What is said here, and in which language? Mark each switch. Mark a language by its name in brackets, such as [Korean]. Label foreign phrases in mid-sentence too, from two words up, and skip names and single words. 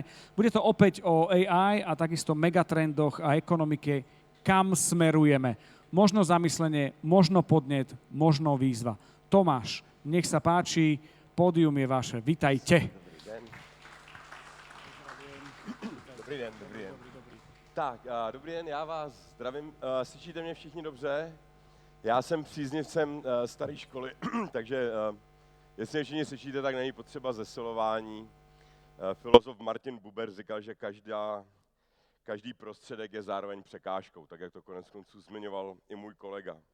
[Slovak] Bude to opäť o AI a takisto megatrendoch a ekonomike, kam smerujeme. Možno zamyslenie, možno podnet, možno výzva. Tomáš, nech sa páči, pódium je vaše. Vitajte. [Czech] Dobrý den. Tak, dobrý den, já vás zdravím. Slyšíte mě všichni dobře? Já jsem příznivcem staré školy, takže jestli mě všichni slyšíte, tak není potřeba zesilování. Filozof Martin Buber říkal, že každý prostředek je zároveň překážkou, tak jak to konec konců zmiňoval i můj kolega.